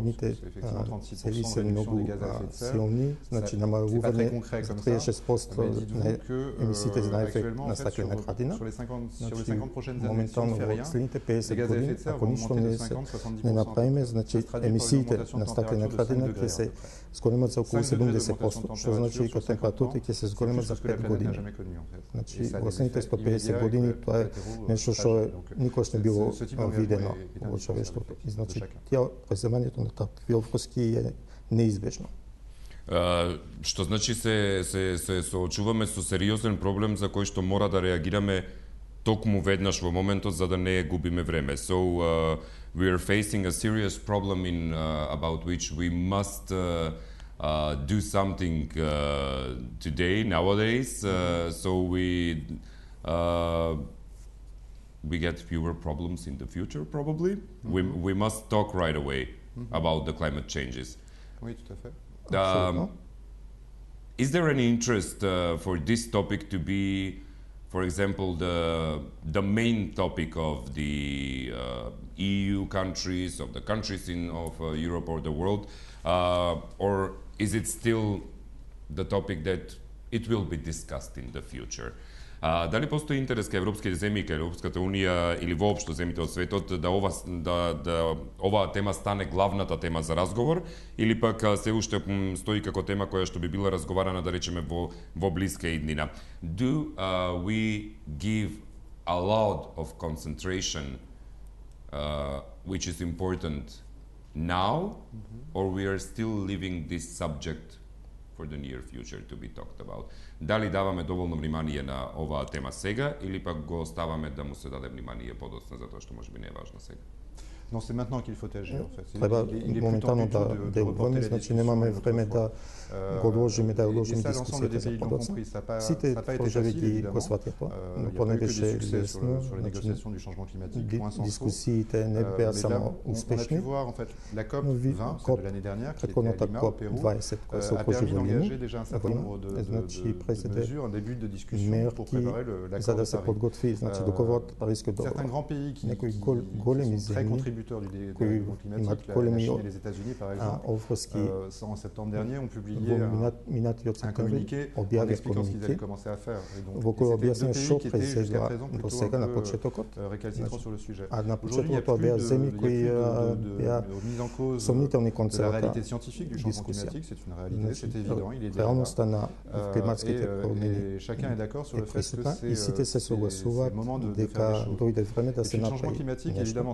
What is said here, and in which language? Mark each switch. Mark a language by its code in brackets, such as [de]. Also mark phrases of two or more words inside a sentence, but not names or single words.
[fr] Effectivement, 36% de réduction des gaz à effet de serre, c'est pas très concret comme ça, mais dites-vous que actuellement, en fait, sur les 50 prochaines années, si on ne fait rien, les gaz à effet de serre vont augmenter de 50-70%. Ça se traduit par une augmentation de température de 5 degrés. [mk] зголемат за околу 70%, што значи дека температурите ќе се зголемат за 5 години. Значи, во последните 150 години тоа е нешто што никош не било видено во човештвото. И значи, преземањето на такви обврски е неизбежно. Што значи се соочуваме со сериозен проблем за кој што мора да реагираме токму веднаш во моментот за да не губиме време. [en] So we are facing a serious problem in about which we must do something today, nowadays, so we get fewer problems in the future, probably. We must talk right away about the climate changes. [fr] Oui, tout à fait. [en] Is there any interest for this topic to be, for example, the main topic of the EU countries, of the countries of Europe or the world, or is it still the topic that it will be discussed in the future? [mk] Дали постои интерес кај европските земји, кај Европската унија или воопшто земјите од светот да оваа тема стане главната тема за разговор, или пак се уште стои како тема која што би била разговарана, да речеме, во блиска иднина? [en] Do we give a lot of concentration which is important now, or we are still leaving this subject for the near future to be talked about? [mk] Дали даваме доволно внимание на оваа тема сега или пак го оставаме да му се даде внимание подоцна затоа што можеби не е важна сега? [fr] Non, c'est maintenant qu'il faut agir, en fait. [mk] Треба моментално да делуваме, значи немаме време да го одложиме, да одложиме дискусијата за подоцна. Сите држави ги го сватија тоа, но тоа не беше лесно. Дискусиите не беа само успешни, но претходната КОП-20 која се одржи во Лима, значи презеде мерки за да се подготви, значи договорот Парискиот договор. Некои големи земји кои имат големи обврски [fr] en septembre dernier ont publié [mk] минатиот септември објавија комунике во кој објаснија што презедува до сега на почетокот. А на почетокот тоа беа земји кои беа сомнителни кон целата дискусија. Реалноста на климатските промени е присутна и сите се согласуваат дека дојде време да се направи нешто.